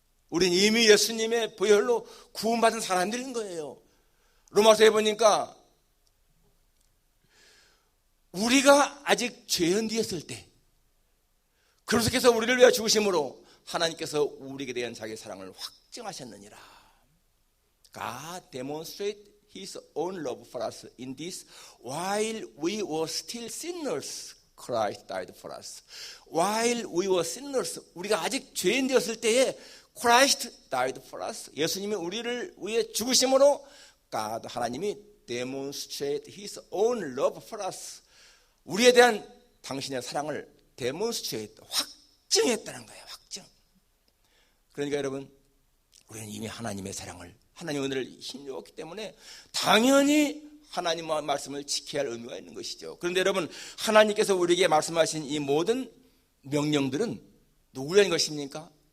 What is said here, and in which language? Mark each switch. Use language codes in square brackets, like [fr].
[ko] 우리는 이미 예수님의 보혈로 구원받은 사람들인 거예요. 로마서에 보니까 우리가 아직 죄연되었을 때 그리스도께서 우리를 위하여 죽으심으로 하나님께서 우리에게 대한 자기의 사랑을 확증하셨느니라. [en] God demonstrated His own love for us in this while we were still sinners. Christ died for us. While we were sinners, [ko] 우리가 아직 죄인 되었을 때에 [en] Christ died for us. [ko] 예수님이 우리를 위해 죽으심으로 God, 하나님이 [en] demonstrate His own love for us. [ko] 우리에 대한 당신의 사랑을 demonstrate, 확증했다는 거예요. 확증. 그러니까 여러분, 우리는 이미 하나님의 사랑을, 하나님의 은혜를 힘입었기 때문에 당연히 하나님의 말씀을 지켜야 할 의무가 있는 것이죠. 그런데 여러분, 하나님께서 우리에게 말씀하신 이 모든 명령들은 누구를 위한 것입니까?